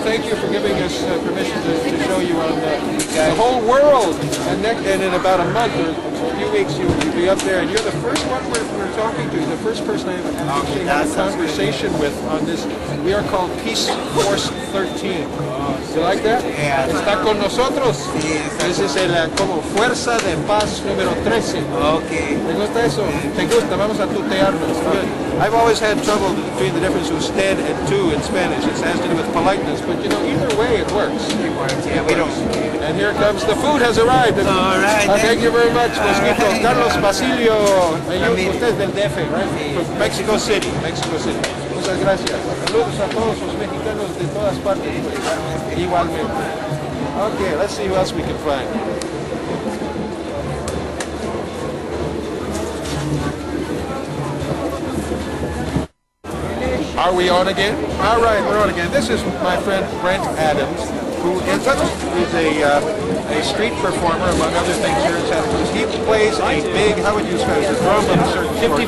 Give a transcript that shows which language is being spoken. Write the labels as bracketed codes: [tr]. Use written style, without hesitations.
[en] Thank you for giving us permission to show you on the whole world. And in about a month or a few weeks, you'll be up there. And you're the first one we're talking to. The first person I've actually had a conversation with on this. We are called Peace Force 13. You like that? Yeah. [es] Está con nosotros. Sí. Ese es como Fuerza de Paz número 13. [en] Okay. [es] ¿Te gusta eso? ¿Te gusta? Vamos a tutearnos. [en] Good. I've always had trouble between the difference of usted and tú in Spanish. It has to do with politeness, but you know, either way it works. Yeah, we don't. And here comes, the food has arrived. All right. Thank you very much, Mosquito. Right. Carlos Basilio. [es] Usted es del DF, [en] right? From Mexico City. [es] Muchas gracias. Saludos a todos los mexicanos de todas partes. Igualmente. [en] Okay, let's see who else we can find. Are we on again? All right, we're on again. This is my friend Brent Adams, who is a street performer, among other things, here in Santa Cruz. He plays a big, how would you describe it, a drum of a certain sort.